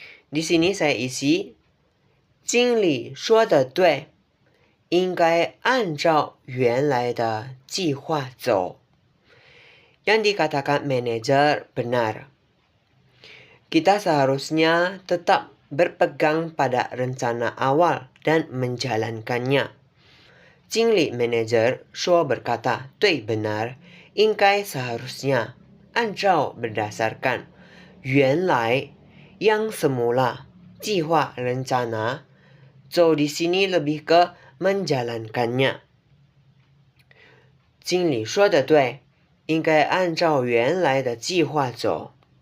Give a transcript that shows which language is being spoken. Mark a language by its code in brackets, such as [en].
[id] Di sini saya isi [zh] 经理说的对，应该按照原来的计划走. [id] Yang dikatakan manajer benar. Kita seharusnya tetap berpegang pada rencana awal dan menjalankannya. 经理 manager 说 berkata, 对 benar, 应该 seharusnya, 按照 berdasarkan, 原来 yang semula, 计划 rencana, so di sini lebih ke menjalankannya. [zh] 经理说的对，应该按照原来的计划走.